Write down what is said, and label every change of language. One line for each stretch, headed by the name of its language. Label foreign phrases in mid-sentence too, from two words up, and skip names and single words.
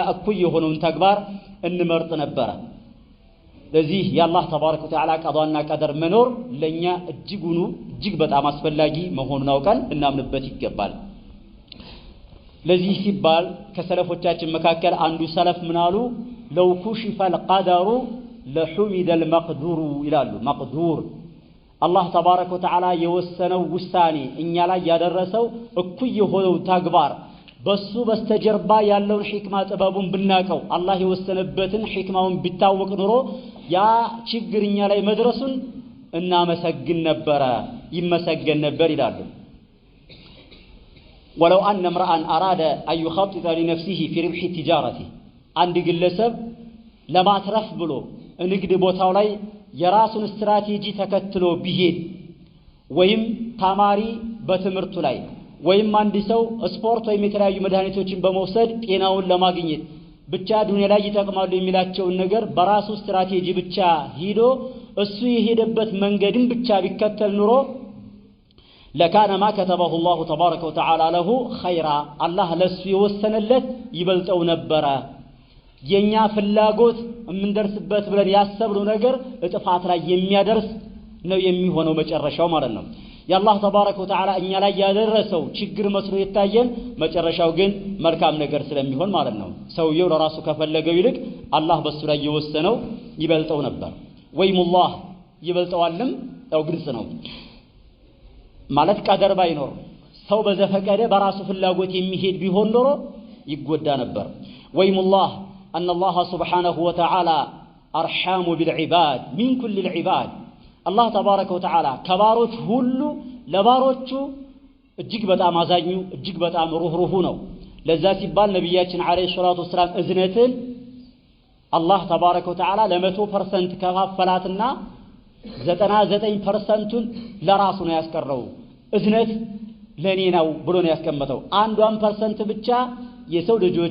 Amharic: እኩይ የሆነውን ተግባር እንመርጥ ነበር ለዚህ የአላህ
Arabic: تبارك وتعالى
Amharic: ቀዷና ቀደር መኖር ለኛ እጅግ በጣም አስፈላጊ መሆኑን አውቀን እናምንበት ይገባል ለዚህ ሲባል ከሰለፎቻችን መካከል አንዱ ሰለፍ ምናሉ ለው
Arabic: كشف القدر لحمد المقدور
Amharic: ይላሉ መቅዱር
Arabic: الله تبارك وتعالى
Amharic: የወሰነው ውሳኔ እኛ ላይ ያደረሰው እኩይ የሆነው ተግባር በሱ በስተጀርባ ያለውን ሂክማ ጥበቡን ብናቀው አላህ የወሰነበትን ሂክማውን ቢታወቅ ኑሮ ያ ችግርኛ ላይ መድረሱን እናመሰግን ነበር ይመሰገን ነበር ይላሉ
Arabic: ولو أن امرأ أراد أن يخطط لنفسه في ربح تجارته عند
Amharic: ግለሰብ ለማትረፍ ብሎ ንግድ ቦታው ላይ የራሱን ስትራቴጂ ተከትሎ ቢሄድ ወይም ተማሪ በትምህርቱ ላይ ወይም አንድ ሰው ስፖርት ወይም የተለያዩ መድኃኒቶችን በመውሰድ ጤናውን ለማግኘት ብቻ ዱንያ ላይ ይጠቅማሉ የሚላቸውን ነገር በራሱ ስትራቴጂ ብቻ ሄዶ እሱ የሄደበት መንገድን ብቻ ቢከተል ኑሮ
Arabic: لكان ما كتبه الله تبارك وتعالى له خيرا الله
Amharic: ለሱ የወሰነለት ይበልጠው ነበር የኛ ፍላጎት የምንደርስበት ብለን ያሰብነው ነገር እጥፋት ላይ የሚያደርስ ነው የሚሆነው መጨረሻው ማለት ነው የአላህ
Arabic: تبارك وتعالى
Amharic: እኛ ላይ ያደረሰው ችግር መስሎ ይታየን መጨረሻው ግን መልካም ነገር ስለሚሆን ማለት ነው ሰውየው ለራሱ ከፈለገው ይልቅ አላህ በሱ ላይ የወሰነው ይበልጠው ነበር ወይሙላህ ይበልጠዋልም ያው ግልጽ ነው ማለት ቀደር ባይኖር ሰው በዘፈቀደ በራሱ ፍላጎት የሚሄድ ቢሆን ኖሮ ይጎዳ ነበር ወይሙላህ
Arabic: أن الله سبحانه وتعالى أرحام بالعباد من كل العباد الله تبارك وتعالى
Amharic: كباروች ሁሉ ለባሮቹ እጅግ በጣም አዛኙ እጅግ በጣም ሩህሩህ ነው ለዛ ሲባል ነብያችን
Arabic: عليه الصلاة والسلام
Amharic: እዝነትን
Arabic: الله تبارك وتعالى
Amharic: ለ100% ከፋፈላትና 99%ን ለራሱ ነው ያስቀረው እዝነት ለኔ ነው ብሎ ነው ያስቀመጠው 1% ብቻ የሰው ልጆች